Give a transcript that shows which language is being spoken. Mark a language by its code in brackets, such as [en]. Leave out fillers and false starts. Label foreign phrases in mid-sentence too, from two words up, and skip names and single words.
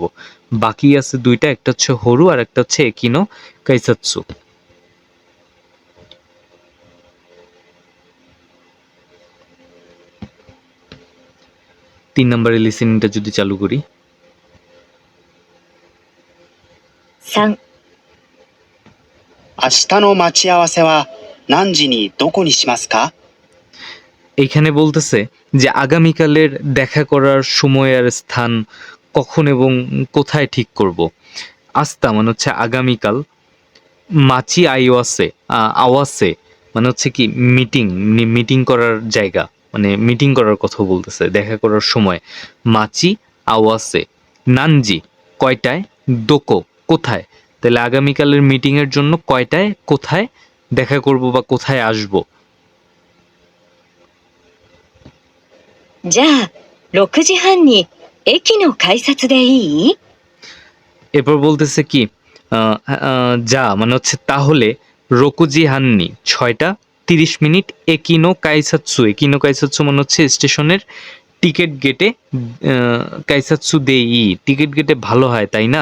[bn] বাকি আছে 2টা, একটা হচ্ছে হরু আর একটা হচ্ছে [ja] 駅の 改札. [bn] তিন নাম্বারের লিসেনিংটা যদি চালু করি। [ja] 3、明日の待ち合わせは何時にどこにしますか？ [bn] এইখানে বলতেছে যে আগামীকালের দেখা করার সময় আর স্থান কখন এবং কোথায় ঠিক করব। আস্তা মানে হচ্ছে আগামীকাল, [ja] 待ち 合わせ, [bn] আওয়াসে মানে হচ্ছে কি মিটিং, মিটিং করার জায়গা, মানে মিটিং করার কথা বলতেছে, দেখা করার সময়। [ja] 待ち 合わせ, [bn] নানজি কয়টায়, দোকো কোথায়। তাহলে আগামীকালের মিটিং এর জন্য কয়টায় কোথায় দেখা করব বা কোথায় আসব। [ja] じゃあ、6時半に駅の改札でいい？ [bn] এরপর বলতেছে কি যা মানে হচ্ছে তাহলে [ja] 六時 半に [bn] 6টা 30 মিনিট [ja] 駅の 改札. 駅の 改札 [bn] মানে হচ্ছে স্টেশনের টিকিট গেটে [ja] 改札で いい, [bn] টিকিট গেটে ভালো হয় তাই না?